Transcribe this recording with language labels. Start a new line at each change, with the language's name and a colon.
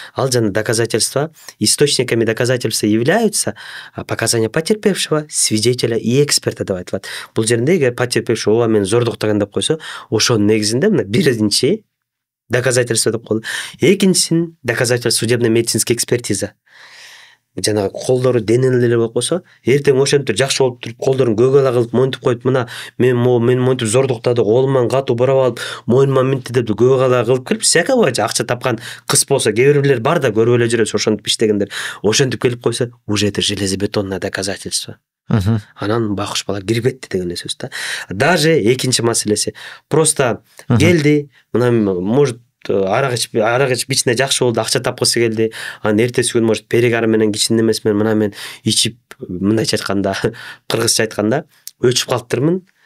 Russian: Ал жана доказательства, источниками доказательства являются показания потерпевшего, свидетеля и эксперта
Kyrgyz: деп айтылат. Бул жерде эгер потерпевший ооба мен зордуктаган деп койсо, ошонун негизинде мына биринчи доказательство деп коет. Экинчисин доказательство
Russian: судебно-медицинская экспертиза.
Kyrgyz: жанагы колдору денелер болуп койсо, эртең ошентип жакшы болуп туруп колдорун көөгала кылып монтип коюп, мына мен монтип зордуктадык, колуман катуу бурап алып, моюнума минти деп көөгала кылып келип,
Russian: всякого
Kyrgyz: акча тапкан кыз болсо, кээ бирлер бар да көрүп эле жүрөбүз ошентип иштегендер. Ошентип келип койсо,
Russian: уже это железобетонное доказательство.
Kyrgyz: Анан байкуш бала кирип кетти деген сөз да. Даже экинчи маселеси,
Russian: просто
Kyrgyz: келди, мына может арак ичип ичине жакшы болду, акча тапкысы келди. Анан эртеси күнү
Russian: может перегар
Kyrgyz: менен кичинде эмес менен мына мен ичип, мындайча айтканда, кыргызча айтканда, өчүп калыптырмын.